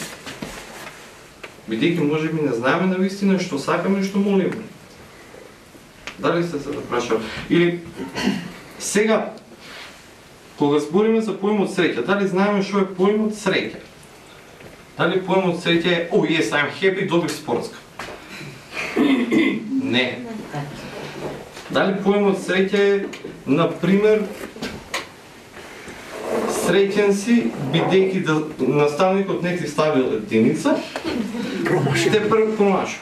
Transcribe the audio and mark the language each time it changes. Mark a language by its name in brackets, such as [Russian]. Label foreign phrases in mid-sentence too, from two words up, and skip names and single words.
[Macedonian] Бидејќи може би не знаеме на вистина што сакаме и што молиме. Дали сте се запрашали? Или сега, кога збориме за поимот среќа, дали знаеме што е поимот среќа? Дали поимот среќа е, [English] oh yes, I'm happy, [Macedonian] добив спортска? Не. Дали поимот среќа е, например, среќен си, бидејќи да наставникот не ти ставил единица, те промашал.